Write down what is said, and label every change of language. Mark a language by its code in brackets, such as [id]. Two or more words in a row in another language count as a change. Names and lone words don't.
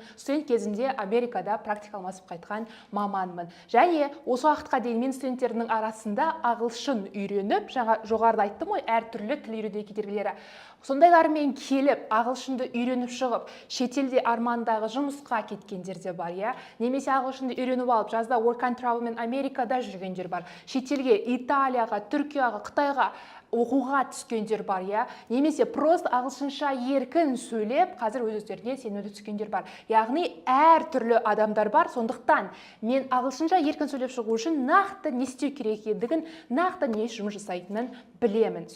[kk] Студент кезімде Америкада практика алмасып қайтқан маманмын. Және осы уақытқа дейін мен студенттердің арасында ағылшын үйреніп, жаңа жоғарыда айттым ғой, әртүрлі тіл үйрену кедергілері. Сондайлармен келіп, ағылшынды үйреніп шығып, шетелде армандағы жұмысқа кеткендер де бар, Немесе ағылшынды үйреніп алып, жазда [en] work and travel [kk] мен Америкада жүргендер бар. Шетелге, Италияға, Түркияға, Қытайға оқуға түскендер бар, Немесе просто ағылшынша еркін сөйлеп, қазір өздеріне сенімді түскендер бар. Яғни әртүрлі адамдар бар. Сондықтан мен ағылшынша еркін сөйлеп шығу үшін нақты не істеу керек екендігін, нақты не жұмыс жасайтынын білемін.